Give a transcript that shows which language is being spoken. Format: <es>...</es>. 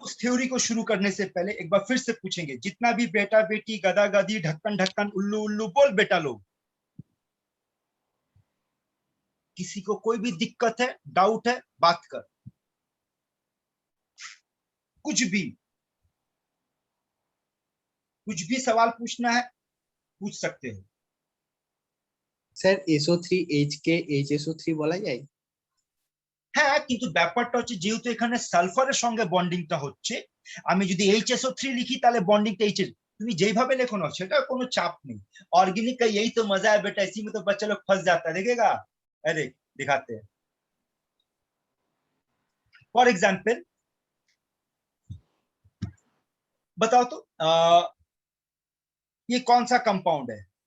<hi>उस थ्योरी को शुरू करने से पहले एक बार फिर से पूछेंगे, जितना भी बेटा बेटी, गधा गधी, ढक्कन ढक्कन, उल्लू उल्लू, बोल बेटा लोग। किसी को कोई भी दिक्कत है, डाउट है, बात कर। कुछ भी सवाल पूछना है पूछ सकते हो।</hi> <bn>স্যার SO3H কে HSO3 বলা যায়? হ্যাঁ, কিন্তু ব্যাপারটা হচ্ছে যেহেতু এখানে সালফারের সঙ্গে বন্ডিংটা হচ্ছে, আমি যদি HSO3 লিখি তাহলে বন্ডিংটা H এর, তুমি যেভাবে লেখো না সেটা কোনো চাপ নেই।</bn> <hi>ऑर्गेनिक का यही तो मजा है बेटा, इसी में तो बच्चा लोग फंस जाता है। देखेगा, अरे दिखाते हैं। फॉर एग्जाम्पल बताओ तो ये कौन सा कंपाउंड है?</hi>